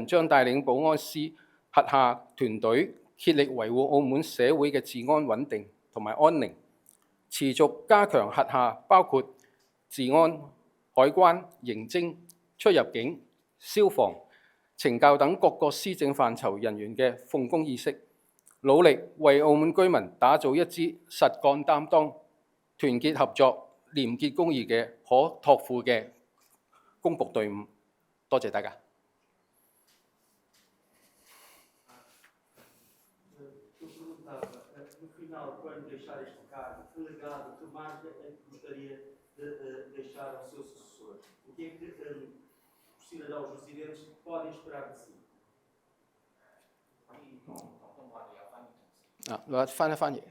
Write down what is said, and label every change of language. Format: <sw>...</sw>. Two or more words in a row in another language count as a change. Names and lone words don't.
<yue>將帶領保安司轄下團隊竭力維護澳門社會嘅治安穩定同埋安寧，持續加強轄下包括治安、海關、刑偵、出入境、消防、懲教等各個施政範疇人員嘅奉公意識，努力為澳門居民打造一支實幹擔當、團結合作、廉潔公義嘅可託付嘅公僕隊伍。多謝大家。</yue> <pt>os cidadãos residentes podem esperar de si?</pt> <yue>翻一翻譯。</yue>